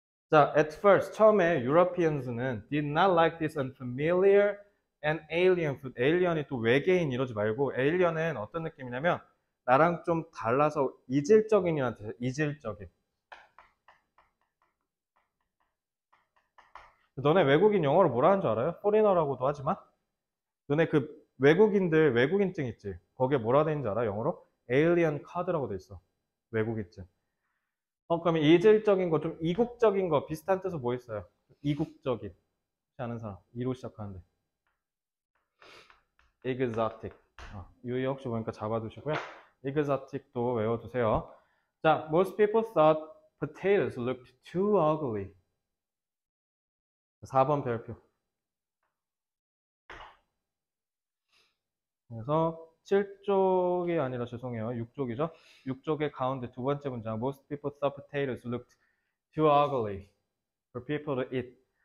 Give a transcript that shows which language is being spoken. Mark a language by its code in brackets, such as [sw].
[en] 자, at first, [ko] 처음에 [en] Europeans는 did not like this unfamiliar and alien food. [ko] alien이 또 외계인 이러지 말고 alien은 어떤 느낌이냐면 나랑 좀 달라서 이질적인이라는 뜻이에요. 이질적인. 너네 외국인 영어로 뭐라 하는 줄 알아요? 포리너라고도 하지만 너네 그 외국인증 있지? 거기에 뭐라 돼 있는지 알아? 영어로? 에일리언 카드라고 돼 있어. 외국인증. 그러면 이질적인 거, 좀 이국적인 거 비슷한 뜻은 뭐 있어요? 이국적인. 혹시 아는 사람? 이로 시작하는데. exotic. 유희 혹시 보니까 잡아두시고요. exotic도 외워두세요. [en] 자, most people thought potatoes looked too ugly. [ko] 4번 별표. 그래서 7쪽이 아니라 죄송해요. 6쪽이죠. 6쪽의 가운데 두 번째 문장. [en] Most people thought potatoes looked too ugly for people to eat.